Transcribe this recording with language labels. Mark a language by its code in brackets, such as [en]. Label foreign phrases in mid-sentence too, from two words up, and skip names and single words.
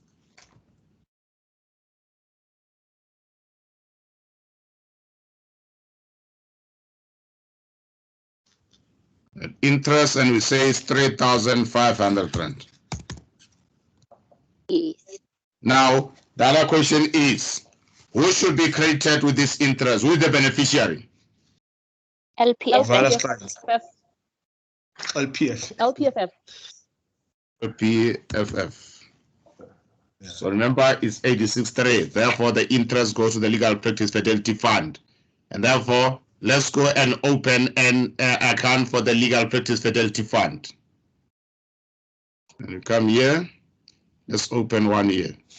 [en] That interest, and we say it's 3,500 rand. Yes. Now, the other question is, who should be credited with this interest? Who is the beneficiary? LPFF. LPF. LPFF. PFF. So remember, it's 86(3). Therefore, the interest goes to the Legal Practice Fidelity Fund. And therefore, let's go and open an account for the Legal Practice Fidelity Fund. And you come here. Let's open one here.